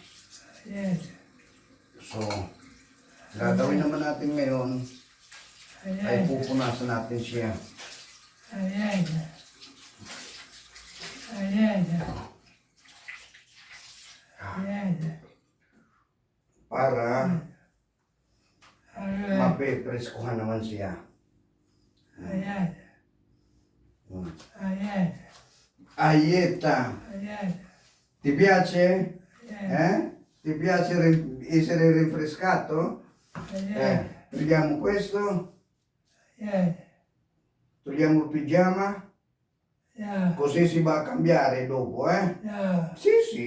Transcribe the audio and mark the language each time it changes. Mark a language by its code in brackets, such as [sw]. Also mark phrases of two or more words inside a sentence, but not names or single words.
[tl] So, gagawin naman natin ngayon ay pupunasan natin siya. Para mapepreskuhan naman siya. [it] Aieta, ti piace? Ti piace essere rinfrescato? Togliamo questo, togliamo il pigiama, così si va a cambiare dopo, Sì, sì.